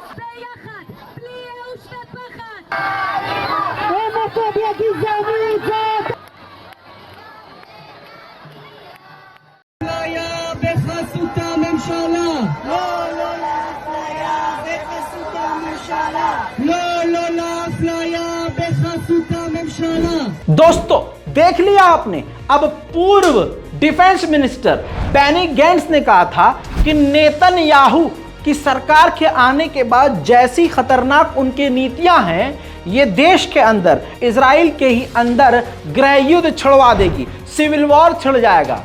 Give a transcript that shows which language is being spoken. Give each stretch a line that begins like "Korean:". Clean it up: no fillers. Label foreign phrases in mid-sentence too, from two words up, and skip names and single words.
Hebrew: ביחד, בלי ייאוש ופחד. הומופוביה גזענית זאת אפליה בחסות הממשלה. לא לאפליה בחסות הממשלה. לא לאפליה בחסות הממשלה.
Hindi: दोस्तों देख लिया आपने, अब पूर्व
English: defense minister
Hindi: बेनी गैंट्स ने कहा था कि नेतन्याहू की सरकार के आने के बाद जैसी खतरनाक उनकी नीतियां हैं, ये देश के अंदर, इजराइल के ही अंदर गृह युद्ध छिड़वा देगी,
English: civil war
Hindi: छिड़ जाएगा।